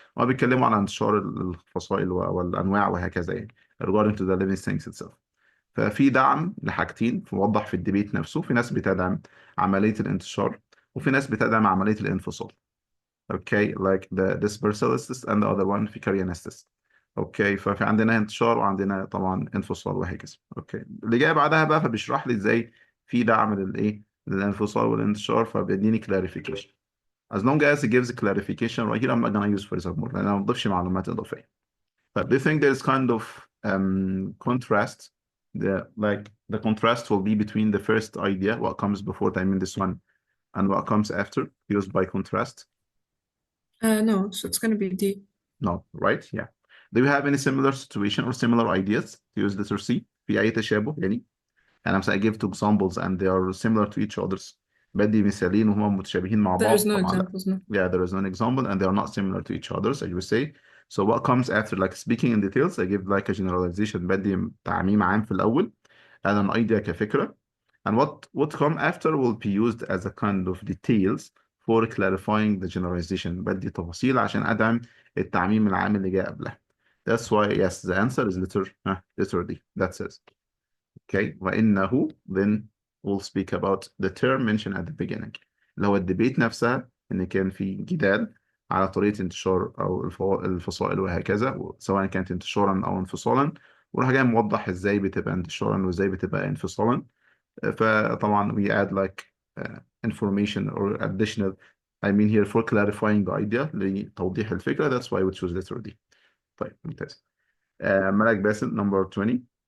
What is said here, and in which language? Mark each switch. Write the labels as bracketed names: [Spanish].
[Arabic] هما بيتكلموا عن انتشار الفصائل والانواع وهكذا يعني [English] regarding to the living things itself. [Arabic] ففي دعم لحاجتين موضح في الديبيت نفسه. في ناس بتدعم عمليه الانتشار وفي ناس بتدعم عمليه الانفصال. [English] Okay, like the dispersalists and the other one vicarianists. [Arabic] اوكي ففي عندنا انتشار وعندنا طبعا انفصال وهكذا. اوكي اللي جاي بعدها بقى فبيشرح لي ازاي في دعم للايه للانفصال والانتشار فبيديني clarification. [English] As long as it gives clarification right here I'm not gonna use for example [Arabic] لان انا ما بضيفش معلومات اضافيه. [English] But do you think there is kind of contrast? The contrast will be between the first idea, what comes before, I mean this one, and what comes after, used by contrast? No, so it's going to be D. No, right? Yeah. Do you have any similar situation or similar ideas to use letter C? [Arabic] في أي تشابه يعني؟ [English] And I'm saying I give two examples and they are similar to each others. [Arabic] بدي مثالين وهما متشابهين مع بعض. [English] There's no [Arabic] طبعا لا. [English] examples, no. Yeah, there is no example and they are not similar to each other, as you say. So what comes after, like speaking in details, I give like a generalization. [Arabic] بدي تعميم عام في الأول [English] and an idea [Arabic] كفكرة. [English] And what come after will be used as a kind of details for clarifying the generalization. [Arabic] بدي تفاصيل عشان أدعم التعميم العام اللي جاء قبلها. [English] That's why yes, the answer is letter D. That's it. Okay. وإنه then we'll speak about the term mentioned at the beginning. [Arabic] اللي هو الديبيت نفسها إن كان في جدال على طريقة انتشار أو الفصائل وهكذا سواء كانت انتشارا أو انفصالا وراح جاي موضح إزاي بتبقى انتشارا وإزاي بتبقى انفصالا. [English] فطبعا we add like information or additional I mean here for clarifying the idea [Arabic] لتوضيح الفكرة. [English] That's why we choose letter D. [Arabic] طيب ممتاز. ملك باسل number 20.